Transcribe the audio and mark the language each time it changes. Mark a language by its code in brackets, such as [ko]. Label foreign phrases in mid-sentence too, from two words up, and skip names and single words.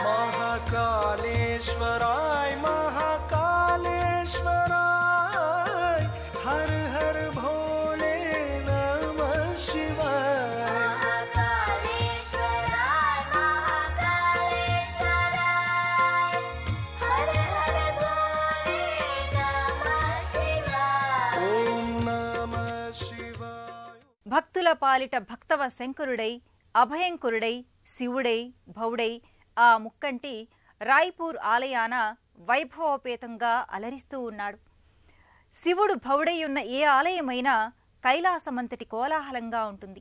[sa] महाकालेश्वराय महाकालेश्वराय हर हर भोले नमः शिवाय. महाकालेश्वराय महाकालेश्वराय हर हर भोले नमः शिवाय. ओम नमः शिवाय. [te] భక్తుల పాలిట భక్తవ శంకరుడై, అభయంకరుడై, శివుడై, భౌడై ఆ ముక్కంటి రాయ్పూర్ ఆలయాన వైభవోపేతంగా అలరిస్తూ ఉన్నాడు. శివుడు భౌడయ్యున్న ఏ ఆలయమైనా కైలాసమంతటి కోలాహలంగా ఉంటుంది.